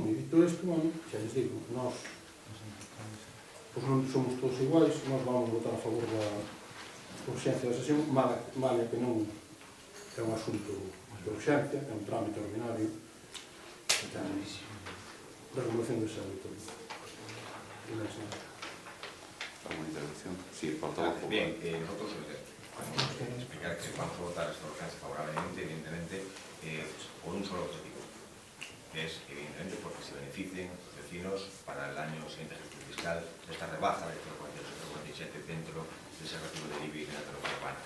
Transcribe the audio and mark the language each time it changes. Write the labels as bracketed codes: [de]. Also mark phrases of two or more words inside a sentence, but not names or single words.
[gl] E dito isto, bueno, xa les digo, nós pois non somos todos iguais, nós vamos votar a favor da urxencia da sesión, mala que non é un asunto de urxencia, é un trámite ordinario de regulación de servicio. [es] ¿Alguna intervención? Sí, portavoz. Bien, nosotros podemos explicar que vamos a votar esta urgencia favorablemente, evidentemente, por un solo objetivo, que es, evidentemente, porque se beneficien los vecinos para el año siguiente fiscal de esta rebaja de 0,47 dentro de ese recibo de IBI de la televisión urbana.